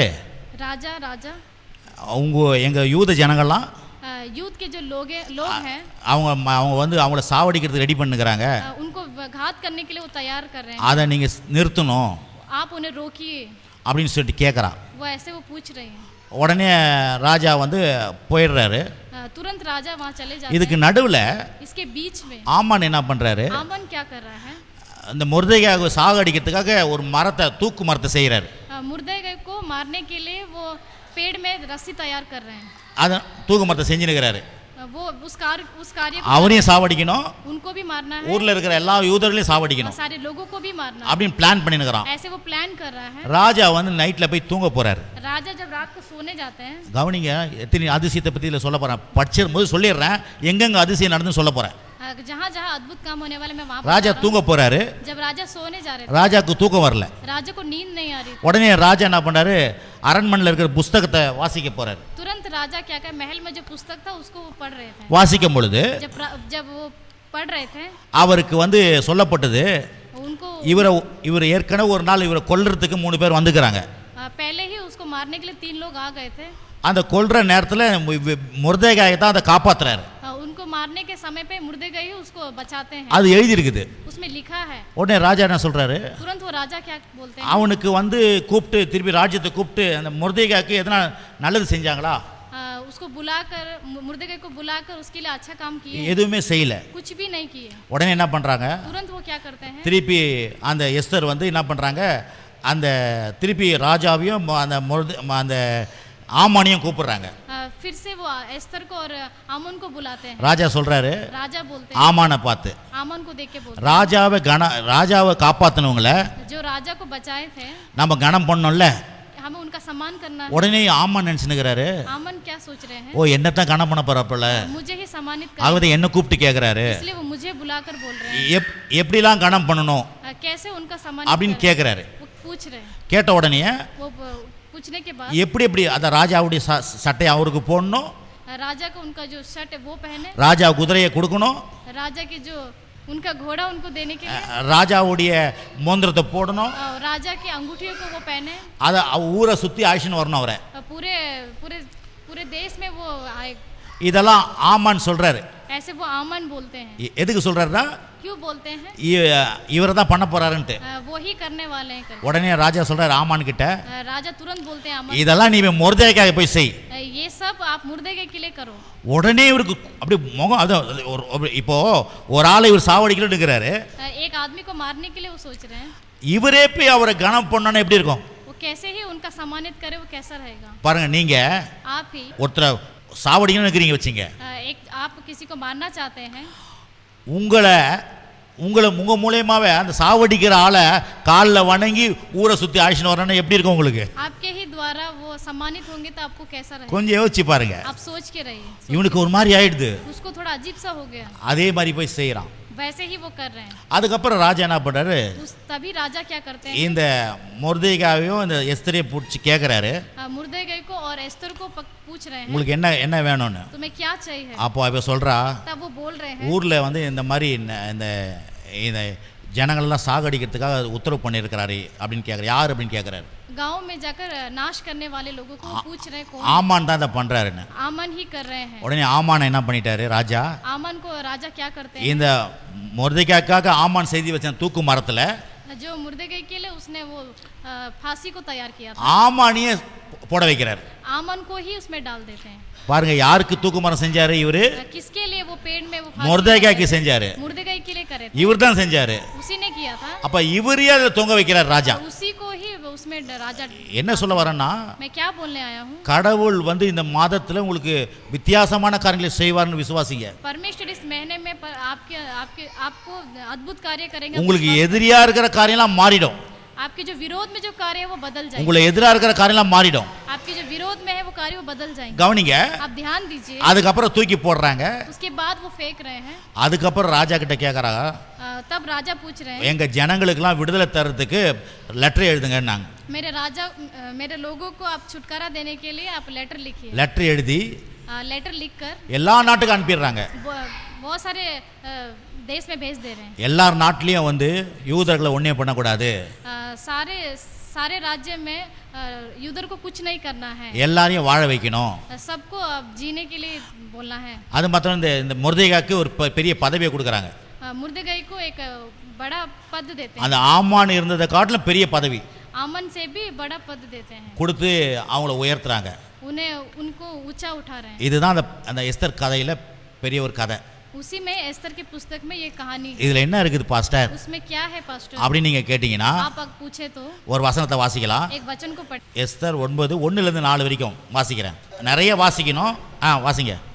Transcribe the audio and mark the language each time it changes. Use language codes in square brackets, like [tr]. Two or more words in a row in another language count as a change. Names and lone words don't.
[hi] राजा [ta] எங்க யூத ஜனங்கள்லாம் [hi] यूथ के जो लोग हैं [ta] அவங்க வந்து அவங்கள சாவடிக்கிறதுக்கு ரெடி பண்ணுகிறாங்க, [hi] उनको घात करने के लिए वो तैयार कर रहे हैं. [ta] அதை நீங்க நிறுத்தணும் [hi] आप उन्हें रोकिए [ta] அப்படின்னு சொல்லிட்டு கேட்குறான். [hi] वो ऐसे वो पूछ रहे हैं. [ta] உடனே ராஜா வந்து போயிடுறாரு. [hi] तुरंत राजा वहाँ चले जाते [ta] இதுக்கு [hi] हैं. [ta] நடுவில் [hi] इसके बीच में [ta] ஆமான் என்ன பண்றாரு, [hi] आमन क्या कर रहा है, [ta] இந்த முர்தேகாயை சாகடிக்கிறதுக்காக ஒரு தூக்கு மரத்தை செய்கிறாரு. [hi] मुर्दे को मारने के लिए वो पेड़ में रस्सी तैयार कर रहे हैं. [ta] அதை தூக்கு மரத்தை செஞ்சுனுக்கிறாரு. [hi] वो उस कार्य को [ta] அவனையும் சாவடிக்கணும், [hi] उनको भी मारना है, [ta] ஊர்ல இருக்கிற எல்லா யூதர்களையும் சாவடிக்கணும் [hi] सारे लोगों को भी मारना है. [ta] அப்படின்னு பிளான் பண்ணினுக்கிறான். [hi] ऐसे वो प्लान कर रहा है. [ta] ராஜா வந்து நைட்ல போய் தூங்க போறாரு. [hi] राजा जब रात को सोने जाते हैं, [ta] கவனிங்க, எத்தனை அதிசயத்தை பத்தி இதில் சொல்ல போறேன். படிச்சிடும் போது சொல்லிடுறேன், எங்கெங்க அதிசயம் நடந்துன்னு சொல்ல போறேன். [hi] जहाँ जहाँ अद्भुत काम होने वाले मैं वहाँ [ta] ராஜா தூங்க போறாரு. [hi] जब राजा सोने जा रहे थे, [ta] ராஜாக்கு தூக்கம் வரல. [hi] राजा को नींद नहीं आ रही थी. [ta] உடனே ராஜா என்ன பண்ணாரு, அரண்மனையில் இருக்கிற புஸ்தகத்தை வாசிக்க போறாரு. [hi] तुरंत राजा क्या कर, महल में जो पुस्तक था उसको वो पढ़ रहे थे. [ta] வாசிக்கும் பொழுது [hi] जब वो पढ़ रहे थे, [ta] அவருக்கு வந்து சொல்லப்பட்டது, [hi] उनको [ta] இவர் ஏற்கனவே ஒரு நாள் இவரை கொல்றதுக்கு 3 பேர் வந்துக்கிறாங்க. [hi] पहले ही उसको मारने के लिए 3 लोग आ गए थे. [ta] அந்த கொல்ற நேரத்தில் முர்தேகாயை தான் அதை காப்பாத்துறாரு. [hi] उनको मारने के समय पे मुर्देगाई उसको बचाते हैं, [ta] அது எழுதி இருக்குது. [hi] उसमें लिखा है. [ta] உடனே ராஜா என்ன சொல்றாரு, [hi] तुरंत वो राजा क्या बोलते हैं, [ta] அவனுக்கு வந்து கூப்பிட்டு திருப்பி ராஜ்யத்தை கூப்பிட்டு அந்த முர்தேகாய்க்கு எதனா நல்லது செஞ்சாங்களா? [hi] उसको बुलाकर, मुर्देगाई को बुलाकर उसके लिए अच्छा काम किए? [ta] எதுவுமே செய்யல. [hi] कुछ भी नहीं किए. [ta] உடனே என்ன பண்றாங்க, [hi] तुरंत वो क्या करते हैं, [ta] திருப்பி அந்த எஸ்தர் வந்து என்ன பண்றாங்க, அந்த திருப்பி ராஜாவையும் அந்த ஆமானையும் கூப்பிடுறாங்க. [hi] फिर से वो एस्तर को और आमन को बुलाते हैं. [ta] ராஜா சொல்றாரு, [hi] राजा बोलते हैं, [ta] ஆமானை பார்த்து, [hi] आमन को देख के बोलते हैं, [ta] ராஜாவை காப்பாத்தினவங்கள [hi] जो राजा को बचाए थे [ta] நம்ம கனம் பண்ணோம்ல, [hi] हमें उनका सम्मान करना है. [ta] உடனே ஆமான் நினைச்சுக்கிறாரு, [hi] आमन क्या सोच रहे हैं, [ta] ஓ என்னத்தான் கனம் பண்ண போறப்பல, [hi] मुझे ही सम्मानित कर, [ta] அவதை என்ன கூப்பிட்டு கேக்குறாரு, [hi] इसलिए वो मुझे बुलाकर बोल रहे हैं [ta] எப்படிலாம் கனம் பண்ணணும் [hi] कैसे उनका सम्मान [ta] அப்படின்னு கேக்குறாரு. [hi] पूछ रहे हैं. [ta] கேட்ட உடனே [hi] वो पूछने के बाद [ta] எப்படி எப்படி அந்த ராஜாவுடைய சட்டை அவருக்கு போடணும், [hi] राजा को उनका जो शर्ट है वो पहने, [ta] ராஜா குதிரையை கொடுக்கணும், [hi] राजा के जो उनका घोड़ा उनको देने के लिए, [ta] ராஜாவுடைய மோந்திரத்தை போடணும், [hi] राजा की अंगूठियों को वो पहने, [ta] அதை ஊரை சுத்தி ஆயிஷன் வரணும் அவரை. [hi] पूरे पूरे पूरे देश में वो आए. [ta] இதெல்லாம் ஆமான் சொல்றாரு. [hi] ऐसे वो आमन बोलते हैं. [ta] எதுக்கு சொல்றாருன்னா, [hi] क्यों बोलते हैं, [ta] இவரை தான் பண்ண போறாருன்ட்டு. [hi] वो ही करने वाले हैं. [ta] உடனே ராஜா சொல்றாரு ஆமான் கிட்ட, [hi] राजा तुरंत बोलते हैं आमन, [ta] இதெல்லாம் நீ முர்தேகாய் போய் செய். [hi] ये सब आप मुर्देगाई के लिए करो. [ta] உடனே இவருக்கு அப்படி முகம் அது இப்போ ஒரு ஆளை இவர் சாவடிக்கல இருக்கிறாரு, [hi] एक आदमी को मारने के लिए वो सोच रहे हैं. [ta] இவரே போய் அவரை கனம் பண்ணணும் எப்படி இருக்கும் [hi] वो कैसे ही उनका सम्मानित करे, वो कैसा रहेगा. [ta] பாருங்க, நீங்க [hi] आप ही [ta] ஒருத்தரை சாவடிக்கணும்னு நினைக்கிறீங்க வச்சுங்க, [hi] एक आप किसी को मारना चाहते हैं, [ta] உங்களை உங்க மூலியமாவே அந்த சாவடிக்கிற ஆளை காலில் வணங்கி ஊரை சுத்தி ஆயிஷன் வரணும்னா எப்படி இருக்கும் உங்களுக்கு? [hi] आपके ही द्वारा वो सम्मानित होंगे तो आपको कैसा रहेगा? [ta] கொஞ்சம் யோசிச்சு பாருங்க. [hi] आप सोच के रहिए. [ta] இவனுக்கு ஒரு மாதிரி ஆயிடுது, [hi] उसको थोड़ा अजीब सा हो गया. [ta] அதே மாதிரி போய் செய்யறான். [hi] वैसे ही वो कर रहे हैं. [ta] அதுக்கப்புறம் ராஜா என்ன பண்றாரு, [hi] तभी राजा क्या करते हैं, [ta] இந்த முர்தேகாவையும் இந்த எஸ்தரையை பிடிச்சி கேட்குறாரு, [hi] मुर्देगाई को और एस्तर को पूछ रहे हैं [ta] உங்களுக்கு என்ன வேணும்னு. [hi] तुम्हें क्या चाहिए. [ta] அப்போ அவ சொல்றா, [hi] तब वो बोल रहे हैं, [ta] ஊர்ல வந்து இந்த மாதிரி இந்த ஜனங்களெல்லாம் சாகடிக்கிறதுக்காக உத்தரவு பண்ணியிருக்கிறாரு அப்படின்னு கேட்குறாரு. யார் அப்படின்னு கேட்குறாரு. [hi] गांव में जाकर नाश करने वाले लोगों को पूछ रहे हैं कौन. [ta] ஆமான் தான் இதை பண்றாருன்னு. [hi] आमन ही कर रहे हैं. [ta] உடனே ஆமான் என்ன பண்ணிட்டாரு ராஜா, [hi] आमन को राजा क्या करते हैं, [ta] இந்த முர்தேகாய்க்காக ஆமான் செய்தி வச்ச தூக்கு மரத்துல [hi] जो मुर्देगाई के लिए उसने वो फांसी को तैयार किया था, [ta] ஆமானியே போட வைக்கிறார். [hi] आमन को ही उसमें डाल देते हैं. [ta] பாருங்க, யாருக்கு தூக்கு மரம் செஞ்சாரு இவரு, [hi] किसके लिए वो पेड़ में वो [ta] முர்தேகாய்க்கு செஞ்சாரு, [hi] मुर्देगाई के लिए करे थे. [ta] இவர் தான் செஞ்சாரு. [hi] उसी ने किया था. [ta] அப்ப இவரே அதை தொங்க வைக்கிறார் ராஜா. [hi] उसी को ही उसमें राजा. [ta] என்ன சொல்ல வரேன்னா, [hi] मैं क्या बोलने आया हूँ, [ta] கடவுள் வந்து இந்த மாதத்துல உங்களுக்கு வித்தியாசமான காரியங்களை செய்வார்னு விசுவாசிங்க. [hi] परमेश्वर इस महीने में आपको अद्भुत कार्य करेंगे. [ta] உங்களுக்கு எதிரியா இருக்கிற காரியம்லாம் மாறிடும். [hi] आपके जो विरोध में जो कार्य है वो बदल जाएंगे. [ta] உங்களை எதிரா இருக்கிற காரியம்லாம் மாறிடும். [hi] आपके जो विरोध में है वो कार्य वो बदल जाएंगे. [ta] கவனிங்க, [hi] आप ध्यान दीजिए. [ta] அதுக்கப்புறம் தூக்கி போடுறாங்க. [hi] उसके बाद वो फेंक रहे हैं. [ta] அதுக்கப்புறம் ராஜா கிட்ட கேக்குறாங்க, [hi] तब राजा पूछ रहे हैं, [ta] எங்க ஜனங்களுக்கெல்லாம் விடுதலை தரதுக்கு லெட்டர் எழுதுங்கன்னாங்க. [hi] मेरे लोगों को आप छुटकारा देने के लिए आप लेटर लिखिए. [ta] லெட்டர் எழுதி [hi] लेटर लिखकर [ta] எல்லா நாட்டுக்கும் அனுப்பிடுறாங்க. [hi] बहुत सारे देश में भेज दे रहे हैं. [ta] எல்லார் நாட்டிலையும் வந்து யூதர்களை ஒண்ணே பண்ணக்கூடாது, [hi] सारे राज्य में यूदर को कुछ नहीं करना है, [ta] எல்லாரையும் வாழ வைக்கணும், [hi] सबको जीने के लिए बोलना है. [ta] அது மாத்திரம் இந்த முர்தேகாய்க்கு ஒரு பெரிய பதவியை கொடுக்குறாங்க. [hi] मुर्देगाई को एक बड़ा पद देते हैं. [ta] அந்த ஆமான் இருந்ததை காட்டிலும் பெரிய பதவி [hi] आमन से भी बड़ा पद देते हैं. [ta] கொடுத்து அவங்கள உயர்த்துறாங்க. [hi] उनको ऊंचा उठा रहे हैं. [ta] இதுதான் அந்த எஸ்தர் கதையில பெரிய ஒரு கதை. [hi] उसी में एस्तर की पुस्तक में ये कहानी है. [ta] இதுல என்ன இருக்குது பாஸ்டர் [hi] उसमें क्या है पास्टर [ta] அப்படி நீங்க கேட்டீங்கன்னா, [hi] आप पूछे तो [ta] ஒரு வசனத்தை வாசிக்கலாம். [hi] एक वचन को पढ़. [ta] எஸ்தர் 9:1-4 வரைக்கும் வாசிக்கிறேன். நிறைய வாசிக்கணும். வாசிங்க.